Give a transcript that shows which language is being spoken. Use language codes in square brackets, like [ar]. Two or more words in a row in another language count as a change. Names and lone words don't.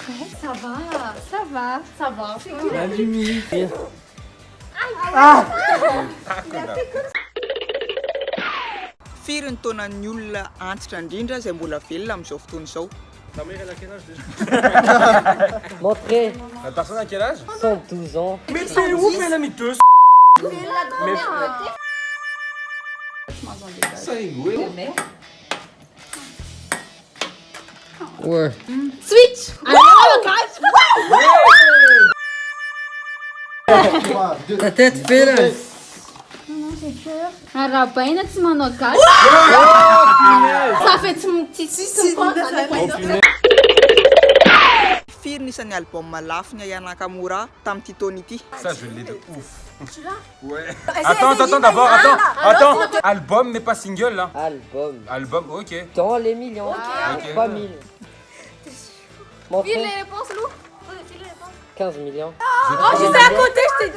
[fr] Ça va, ça va. Ça va. [mg] Firy ny taonan'ny olona antitra indrindra izay mbola velona amin'izao fotoana izao. [fr] Ta mère elle a quel âge déjà? Montrez. La personne a quel âge? 112 ans. Mais c'est ouf, elle a mis 2. Ça rigole. Ouais. Switch. Ta tête fait là. Un rapin, tu m'en as caché. Ça fait un petit [mg] Firy nisan'ny album lafo ny Aya Nakamura tamin'ity taona ity. [fr] Ça je l'ai de ouf. Tu l'as? Ouais. Attends, d'abord, attends. Album mais pas single là. Album, ok. Dans les millions. Ok. 3000. Montrez. File les réponses, Lou. File les réponses. 15 millions. Oh, j'étais à côté, je t'ai dit.